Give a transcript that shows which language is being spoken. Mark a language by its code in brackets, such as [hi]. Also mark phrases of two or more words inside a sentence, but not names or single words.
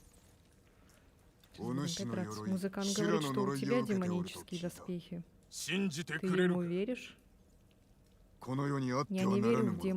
[ja] О 主の [ru] Драться. [ja] 鎧 [ru] Музыкант [ja] 修羅 [ru] говорит, [ja] の [ru] что у [ja] 呪い [ru] тебя [ja] を受けておると聞 [ru] демонические [ja] いた。 [ru] доспехи. [ja] 信じて [ru] Ты [ja] くれる [ru] ему [ja] か。 [ru] веришь? [ja] この世にあって [ru] Я [ja] は [ru] не [ja] なら [ru] верю [ja] ぬ [ru] в [ja] ものだ。